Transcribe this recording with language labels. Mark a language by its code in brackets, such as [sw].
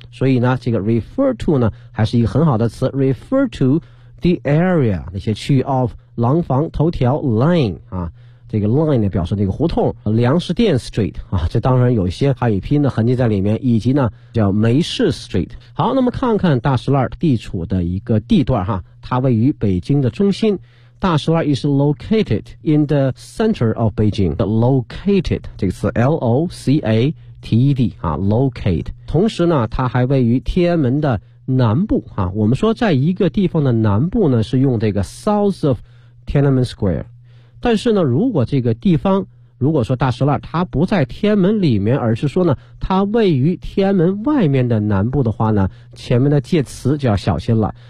[zh] 所以呢，这个 refer to 呢还是一个很好的词 ， [en] refer to the area [zh] 那些区域 of 廊坊头条 line 啊，这个 line 呢表示那个胡同，粮食店 street 啊，这当然有一些汉语拼音的痕迹在里面，以及呢叫梅市 street。好，那么看看大石栏地处的一个地段哈，它位于北京的中心。 [en] 大石栏 is located in the center of Beijing. [zh] The located 这个词 L-O-C-A-T-E-D 啊 ，locate。同时呢，它还位于天安门的南部啊。我们说，在一个地方的南部呢，是用这个 [en] south of Tiananmen Square。 [zh] 但是呢，如果这个地方，如果说大石栏它不在天安门里面，而是说呢，它位于天安门外面的南部的话呢，前面的介词就要小心了。